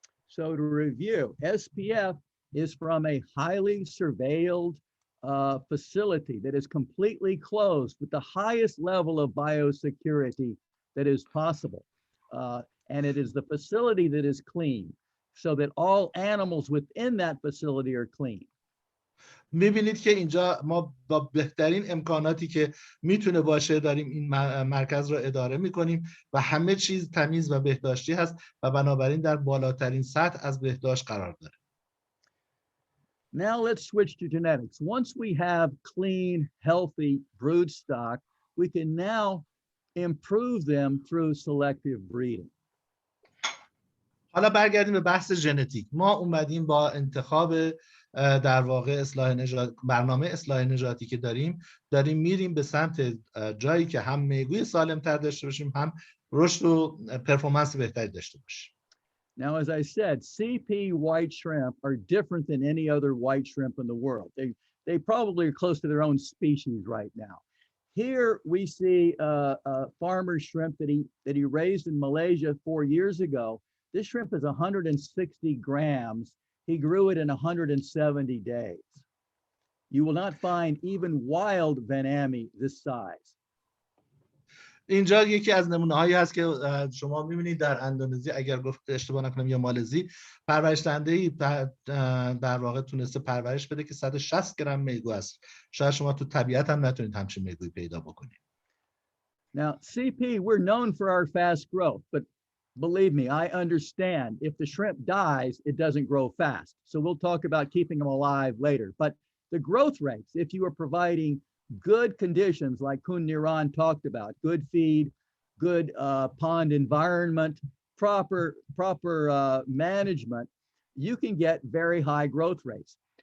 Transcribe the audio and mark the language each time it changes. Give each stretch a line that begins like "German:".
English: So to review, SPF is from a highly surveilled facility that is completely closed with the highest level of biosecurity that is possible. And it is the facility that is clean so that all animals within that facility are clean.
Persian: میبینید که اینجا ما با بهترین امکاناتی که میتونه باشه داریم این مرکز رو اداره میکنیم و همه چیز تمیز و بهداشتی هست و بنابراین در بالاترین سطح از بهداشت قرار داره.
English: Now let's switch to genetics. Once we have clean, healthy broodstock, we can now improve them through selective breeding.
Persian: حالا برگردیم به بحث ژنتیک. ما اومدیم با انتخاب در واقع برنامه اصلاح نژادی که داریم میریم به سمت جایی که هم میگوی سالم‌تر داشته باشیم هم رشد و پرفورمنس بهتری داشته باشیم.
English: Now, as I said, CP white shrimp are different than any other white shrimp in the world. They probably are close to their own species right now. Here we see a farmer shrimp that he raised in Malaysia 4 years ago. This shrimp is 160 grams. He grew it in 170 days. You will not find even wild Van Ammie this size.
Persian: اینجا یکی از نمونه‌هایی هست که شما می‌بینید در اندونزی اگر گفت اشتباه نکنم یا مالزی پرورش‌دهنده‌ای در واقع تونسته پرورش بده که 160 گرم میگو است. شاید شما تو طبیعت هم نتونید همچین میگویی پیدا بکنید.
English: Now, CP, we're known for our fast growth, but believe me, I understand if the shrimp dies, it doesn't grow fast. So we'll talk about keeping them alive later. But the growth rates, if you are providing good conditions like Kun Niran talked about, good feed, good pond environment, proper management, you can get very high growth rates.